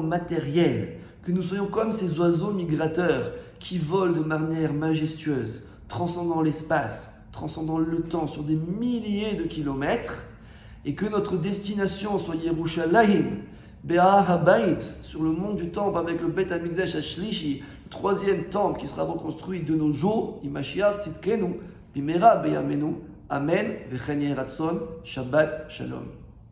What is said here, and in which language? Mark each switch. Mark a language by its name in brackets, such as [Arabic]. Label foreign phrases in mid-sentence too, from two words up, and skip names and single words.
[French] matériel, que nous soyons comme ces oiseaux migrateurs qui volent de manière majestueuse, transcendant l'espace, transcendant le temps sur des milliers de kilomètres, et que notre destination soit Yerushalayim, [Hebrew] בהר הבית, [French] sur le mont du temple avec le [Hebrew] בית המקדש השלישי, [French] le troisième temple qui sera reconstruit de nos jours, [Hebrew] ומשיח צדקנו, במהרה בימינו, אמן, וכן יהי רצון, שבת שלום.